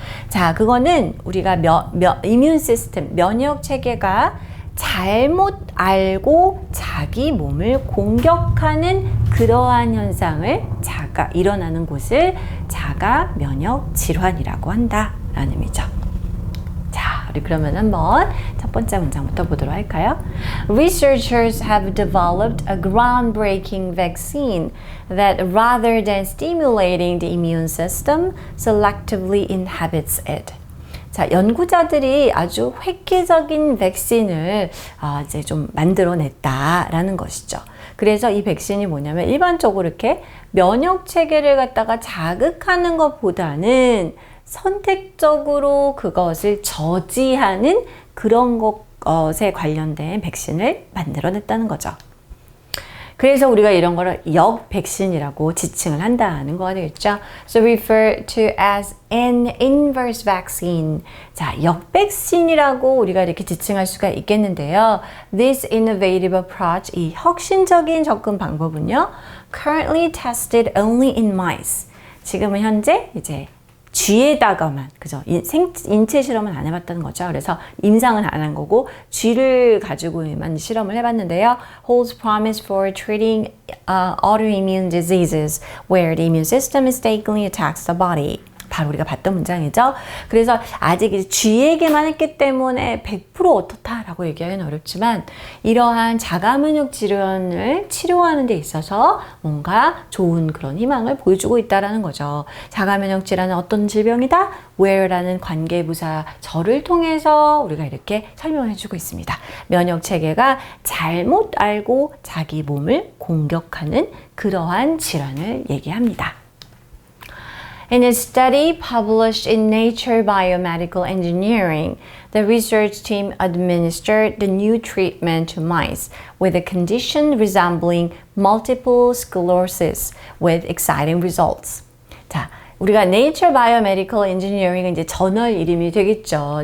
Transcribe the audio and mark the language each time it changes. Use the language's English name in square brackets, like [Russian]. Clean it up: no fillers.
[Korean] 자, 그거는 우리가 이뮨 시스템, 면역 체계가 잘못 알고 자기 몸을 공격하는 그러한 현상을 일어나는 곳을 자가 면역 질환이라고 한다라는 의미죠. 자, 우리 그러면 한번 첫 번째 문장부터 보도록 할까요? [English] Researchers have developed a groundbreaking vaccine that rather than stimulating the immune system, selectively inhibits it. [Korean] 자, 연구자들이 아주 획기적인 백신을 이제 좀 만들어냈다라는 것이죠. 그래서 이 백신이 뭐냐면 일반적으로 이렇게 면역 체계를 갖다가 자극하는 것보다는 선택적으로 그것을 저지하는 그런 것에 관련된 백신을 만들어냈다는 거죠. 그래서 우리가 이런 거를 역 백신이라고 지칭을 한다는 거 되겠죠. [English] So refer to as an inverse vaccine. [Korean] 자, 역 백신이라고 우리가 이렇게 지칭할 수가 있겠는데요. [English] This innovative approach, [Korean] 이 혁신적인 접근 방법은요. [English] Currently tested only in mice. [Korean] 지금은 현재 이제 쥐에다가만, 그죠? 인체 실험은 안 해봤다는 거죠. 그래서 임상은 안 한 거고, 쥐를 가지고만 실험을 해봤는데요. [English] Holds promise for treating autoimmune diseases where the immune system mistakenly attacks the body. [Korean] 바로 우리가 봤던 문장이죠. 그래서 아직 쥐에게만 했기 때문에 100% 어떻다라고 얘기하기는 어렵지만 이러한 자가면역 질환을 치료하는 데 있어서 뭔가 좋은 그런 희망을 보여주고 있다는 거죠. 자가면역 질환은 어떤 질병이다? where라는 관계부사 절을 통해서 우리가 이렇게 설명해 주고 있습니다. 면역 체계가 잘못 알고 자기 몸을 공격하는 그러한 질환을 얘기합니다. [English] In a study published in Nature Biomedical Engineering, the research team administered the new treatment to mice with a condition resembling multiple sclerosis with exciting results. [Korean] 자, 우리가 Nature Biomedical Engineering은 이제 저널 이름이 되겠죠.